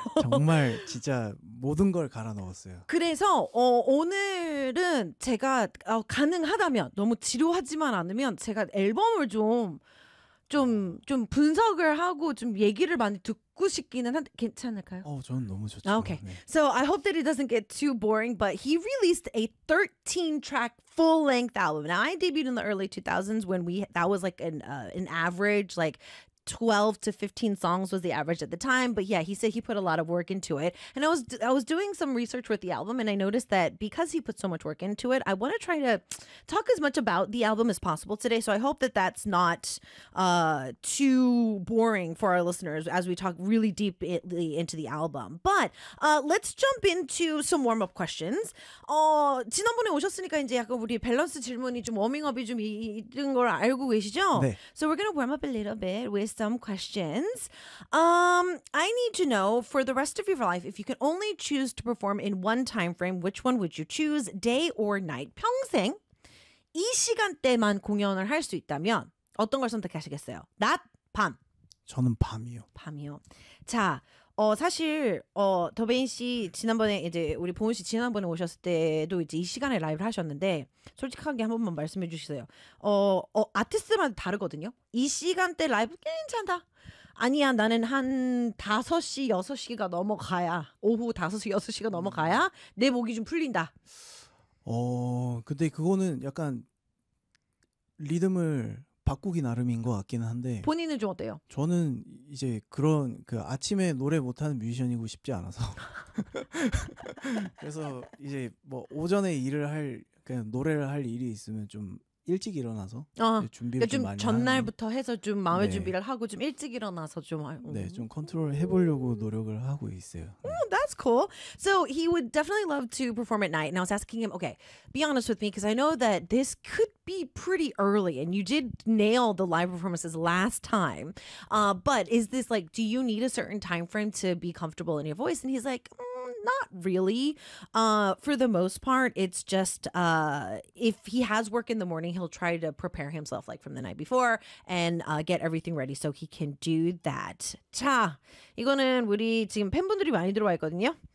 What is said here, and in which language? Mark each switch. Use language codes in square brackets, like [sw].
[ko] 정말 진짜 모든 걸 갈아 넣었어요. 그래서 오늘은 제가 가능하다면 너무 지루하지만 않으면 제가 앨범을 좀 분석을 하고 좀 얘기를 많이 듣고 싶기는 한데 괜찮을까요? 저는 너무 좋죠. Okay. 네. [en] So I hope that it doesn't get too boring, but he released a 13-track full-length album. Now I debuted in the early 2000s when that was like an average like 12 to 15 songs was the average at the time, but yeah, he said he put a lot of work into it. And I was doing some research with the album, and I noticed that because he put so much work into it, I want to try to talk as much about the album as possible today. So I hope that that's not too boring for our listeners as we talk really deeply into the album. But let's jump into some warm up questions. [ko] 지난번에 오셨으니까 이제 약간 우리 밸런스 질문이 좀 워밍업이 좀 있는 걸 알고 계시죠? 네. [en] So we're gonna warm up a little bit with some questions. I need to know, for the rest of your life, if you can only choose to perform in one time frame, which one would you choose, day or night? [ko] 평생 이 시간대만 공연을 할 수 있다면 어떤 걸 선택하시겠어요? 낮, 밤? 저는 밤이요. 밤이요. 자, 사실 도베인 씨 지난번에 이제 우리 보은 씨 지난번에 오셨을 때도 이제 이 시간에 라이브를 하셨는데 솔직하게 한 번만 말씀해 주시세요. 아티스트마다 다르거든요. 이 시간대 라이브 괜찮다. 아니야, 나는 한 5시, 6시가 넘어가야 오후 5시, 6시가 넘어가야 내 목이 좀 풀린다. 근데 그거는 약간 리듬을 바꾸기 나름인 것 같기는 한데 본인은 좀 어때요? 저는 이제 그런 그 아침에 노래 못하는 뮤지션이고 싶지 않아서 그래서 이제 뭐 오전에 일을 할 그냥 노래를 할 일이 있으면 좀 일찍 일어나서 준비를 그러니까 전날부터 해서 좀 마음의 네. 준비를 하고 좀 일찍 일어나서 좀 네, 좀 컨트롤 해보려고 노력을 하고 있어요. [en] That's cool. So he would definitely love to perform at night. And I was asking him, okay, be honest with me, because I know that this could be pretty early, and you did nail the live performances last time. But is this like, do you need a certain time frame to be comfortable in your voice? And he's like, not really. For the most part, it's just if he has work in the morning, he'll try to prepare himself like from the night before and get everything ready so he can do that. [ko] 자, 이거는 우리 지금 팬분들이 많이 들어와 있거든요.